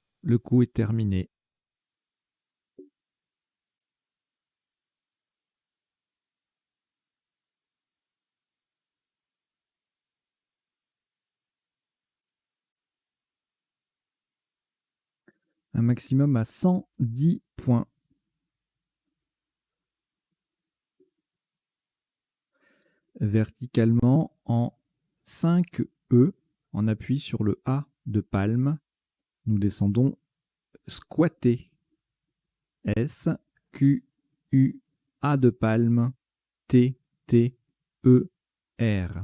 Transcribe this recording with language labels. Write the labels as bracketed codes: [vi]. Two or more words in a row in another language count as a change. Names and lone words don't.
[fr] Le coup est terminé. Un maximum à 110 points. Verticalement en 5 E, en appui sur le A de palme, nous descendons squatter. S, Q, U, A de palme, T, T, E, R.